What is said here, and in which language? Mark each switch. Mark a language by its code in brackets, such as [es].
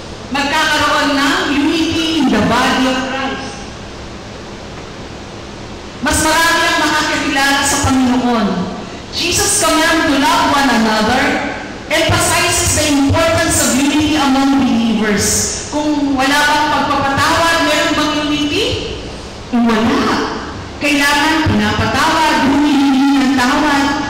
[tl] Magkakaroon ng [en] unity in the body of Christ. [tl] Mas marami ang makakilala sa Panginoon. [en] Jesus' command to love one another emphasizes the importance of unity among believers. [tl] Kung wala bang pagpapatawad, meron bang unity? Wala. Kailangan pinapatawad, humihingi ng tawad.